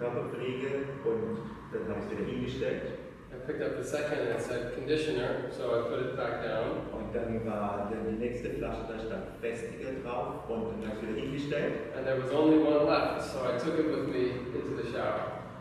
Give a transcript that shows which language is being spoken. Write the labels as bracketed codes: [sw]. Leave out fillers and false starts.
[de] pflege und dann habe ich es wieder hingestellt. [en] I picked up the second and it said conditioner, so I put it back down. [de] Und dann war dann die nächste Flasche, da stand Festiger drauf und dann habe ich es wieder hingestellt. [en] And there was only one left, so I took it with me into the shower.